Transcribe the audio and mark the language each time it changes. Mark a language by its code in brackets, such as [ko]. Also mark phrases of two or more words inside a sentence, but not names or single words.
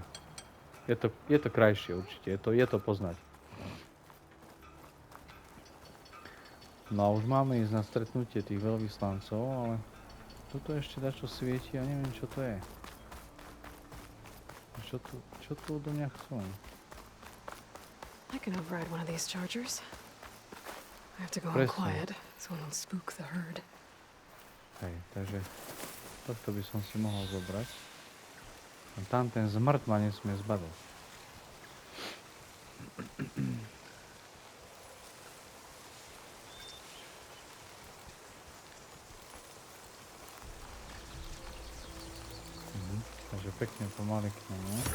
[sk] Je to krajšie určite, je to poznať. No a už máme ísť na stretnutie tých veľvyslancov, ale toto ešte dačo svieti a neviem, čo to je. Čo tu odo mňa chcú? [en] I can override one of these chargers. I have to go on quiet, so I don't spook the herd. [sk] Hej, takže tohto by som si mohol zobrať. A tam ten zmrt ma nesmie zbadať. Takže pekne pomaly k nemu.